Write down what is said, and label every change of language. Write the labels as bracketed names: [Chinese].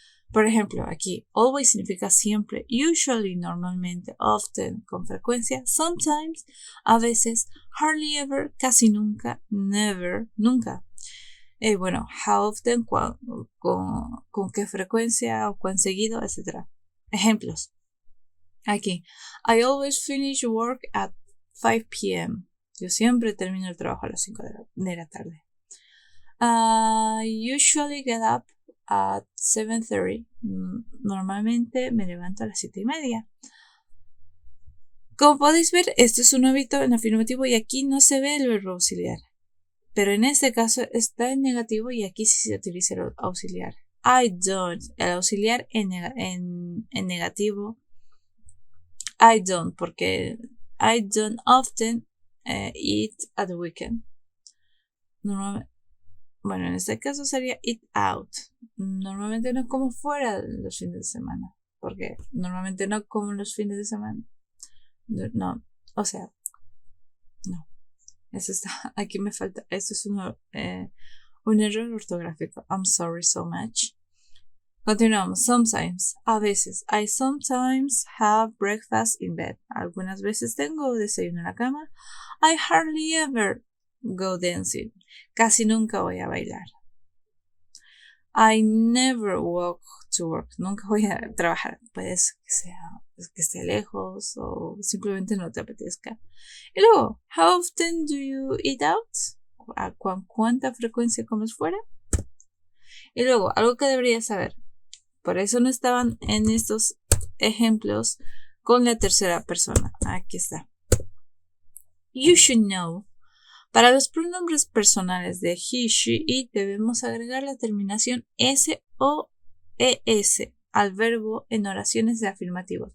[Spanish] Por ejemplo, aquí, always significa siempre, usually, normalmente, often, con frecuencia, sometimes, a veces, hardly ever, casi nunca, never, nunca. Bueno, how often, con qué frecuencia o cuán seguido, etc. Ejemplos. [English] Aquí, I always finish work at 5 p.m. [Spanish] Yo siempre termino el trabajo a las 5 de la tarde. [English] I usually get up at 7:30. [Spanish] Normalmente me levanto a las 7:30. Como podéis ver, esto es un hábito en afirmativo y aquí no se ve el verbo auxiliar. Pero en este caso está en negativo y aquí sí se utiliza el auxiliar. [English] I don't. [Spanish] El auxiliar en negativo. [English] I don't, porque I don't often eat at the weekend. [Spanish] Normalmente, bueno, en este caso sería eat out. Normalmente no como fuera los fines de semana, porque normalmente no como los fines de semana. No, o sea, no. Eso está, aquí me falta, esto es un error ortográfico. [English] I'm sorry so much. [Spanish] Continuamos. [English] Sometimes, [Spanish] a veces. [English] I sometimes have breakfast in bed. [Spanish] Algunas veces tengo desayuno en la cama. [English] I hardly ever go dancing. [Spanish] Casi nunca voy a bailar. [English] I never walk to work. [Spanish] Nunca voy a trabajar. Puede que esté lejos o simplemente no te apetezca. Y luego, [English] how often do you eat out? [Spanish] ¿A cuánta frecuencia comes fuera? Y luego, algo que deberías saber. Por eso no estaban en estos ejemplos con la tercera persona. Aquí está. [English] You should know. [Spanish] Para los pronombres personales de he, she, it debemos agregar la terminación s o es al verbo en oraciones de afirmativos.